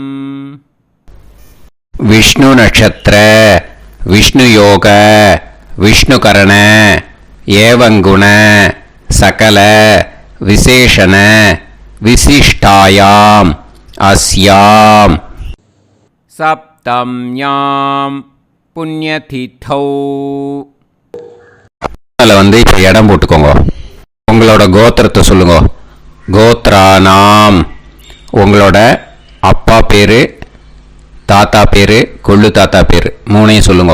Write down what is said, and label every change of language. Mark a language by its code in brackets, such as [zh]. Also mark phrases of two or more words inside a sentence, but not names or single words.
[sa] विष्णु नक्षत्र विष्णु योग विष्णुकरण एवं गुण सकल विशेषण विशिष्टायां अस्यां सप्तम्यां पुण्यतिथौ. [ta] அதில் இப்போ இடம் போட்டுக்கோங்க. உங்களோட கோத்திரத்தை சொல்லுங்க. கோத்ரானாம். உங்களோட அப்பா பேர், தாத்தா பேர், கொள்ளு தாத்தா பேர் 3ஐயும் சொல்லுங்க.